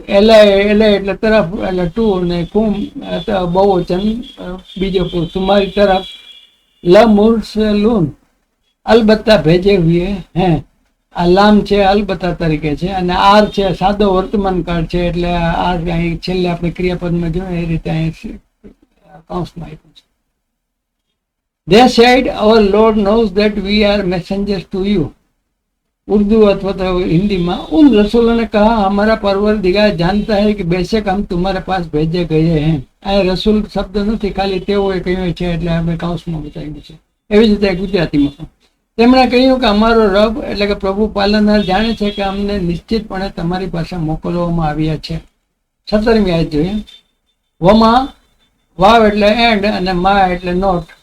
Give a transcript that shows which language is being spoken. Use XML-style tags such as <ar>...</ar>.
<gu>એલે એટલે તરફ એટલે ટુ, ને કુમ બહુવચન બીજો પુરુષ તમારી તરફ.</gu> <hi>લમુરસલુન અલબત્તા ભેજે હુએ હે.</hi> <gu>આ લામ છે અલબત્તા તરીકે છે, અને આર છે સાદો વર્તમાન કાળ છે, એટલે આર અહીં છેલ્લે આપણે ક્રિયાપદમાં જોઈએ એ રીતે અહીં કૌંસમાં આપ્યું છે.</gu> <en>They said, our Lord knows that we are messengers to you.</en> <hi>Urdu अथवा तो हिंदी में, उन रसूलों ने कहा हमारा परवरदिगार जानता है कि बेशक हम तुम्हारे पास भेजे गए हैं.</hi> <gu>આ રસૂલ શબ્દ નથી, ખાલી તેઓએ કહ્યું છે એટલે અમે કાઉન્સમાં બતાવ્યું છે. એવી જ રીતે ગુજરાતીમાં પણ તેમણે કહ્યું કે અમારો રબ એટલે કે પ્રભુ પાલનહાર જાણે છે કે અમને નિશ્ચિતપણે તમારી પાસે મોકલવામાં આવ્યા છે. 17મી આયત જોઈએ. વમા, વાવ એટલે એન્ડ અને મા એટલે નોટ.</gu>